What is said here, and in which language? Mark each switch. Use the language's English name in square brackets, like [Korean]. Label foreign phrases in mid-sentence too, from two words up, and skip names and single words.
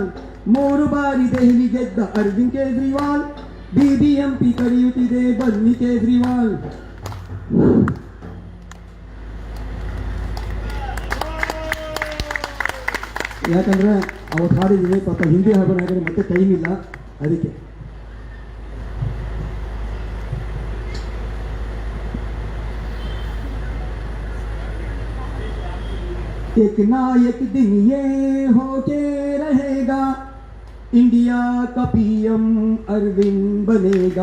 [Kannada] 3 ಬಾರಿ ದೆಹಲಿ ಗೆದ್ದ ಅರವಿಂದ್ ಕೇಜ್ರಿವಾಲ್, ಬಿಬಿಎಂಪಿ ಕರೆಯುತ್ತಿದೆ ಬನ್ನಿ ಕೇಜ್ರಿವಾಲ್. ಯಾಕಂದ್ರೆ ಅವತ್ತು ಹಾಡಿದ್ದೀನಿ, ಪಾಪ ಹಿಂದಿ ಹಾಡೋಣ ಮತ್ತೆ ಟೈಮ್ ಇಲ್ಲ, ಅದಕ್ಕೆ. [Hindi] एक ना एक दिन ये होके रहेगा, इंडिया का पीएम अरविंद बनेगा.